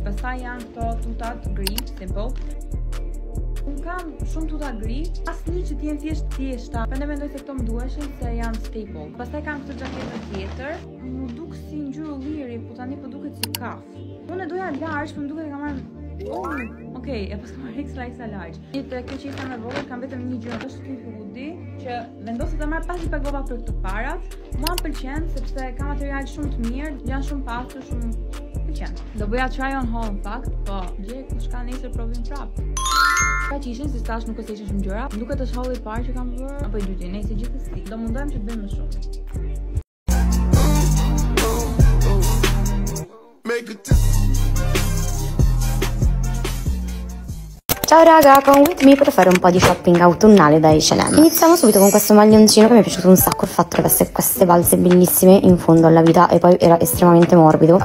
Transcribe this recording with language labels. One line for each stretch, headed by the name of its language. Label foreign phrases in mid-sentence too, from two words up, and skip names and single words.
Albanian: Pastaj janë këto tutat gri, simple. Unë kam shumë tuta gri, asnjë që t'jenë thjeshta. Prandaj mendoj se këto më duheshin se janë staple. Pastaj kam këtë xhaketë tjetër, më duk si ngjyrë liri, po tani po duket si kaf. Unë e doja large, po më duket e kam marrë. Okej, e pas kam marrë
English: extra large.
Albanian: Kjo që ishte me vogël, kam vetëm një gjë, është ky hoodie që vendosa ta marr pasi pagova për këto parat. Mua më pëlqen sepse ka material shumë të mirë, janë shumë pastër, shumë pëlqen. Do bëja
English: try on haul
Albanian: në fakt, po gjej kush ka nesër provim prap. Ka që ishin, si stash nuk është ishin shumë gjëra. Duket është haul i parë që kam bërë, apo i dyti, nejse gjithsesi. Do mundojmë që të bëjmë më shumë.
Italian: Ciao raga, con
English: With Me
Italian: per fare un po' di shopping autunnale da H&M. Iniziamo subito con questo maglioncino che mi è piaciuto un sacco, il fatto che avesse queste balze bellissime in fondo alla vita e poi era estremamente morbido.